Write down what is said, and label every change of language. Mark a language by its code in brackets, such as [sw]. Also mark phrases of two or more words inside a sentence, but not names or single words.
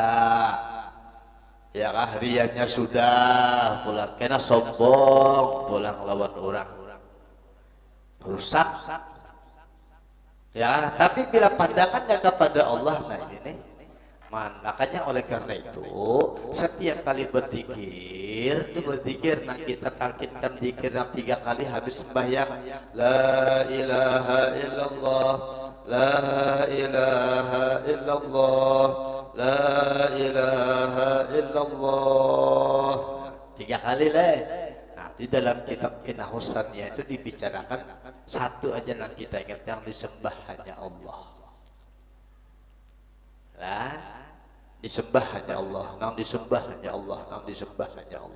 [bjn] Ya kah, rianya sudah pulang kena sombong pulang lawan orang rusak ya. [id] Tapi bila pandangannya kepada Allah, nah ini makanya oleh karena itu setiap kali berzikir nah kita talkinkan zikir yang 3 kali habis sembahyang, [ar] لا إله إلا الله لا إله إلا الله لا إله إلا الله, [id] 3 kali lah. Nah di dalam kitab Kinahusannya itu dibicarakan satu aja yang kita ingat, yang disembah hanya Allah lah, disembah hanya Allah, nang disembah hanya Allah, nang disembah hanya Allah.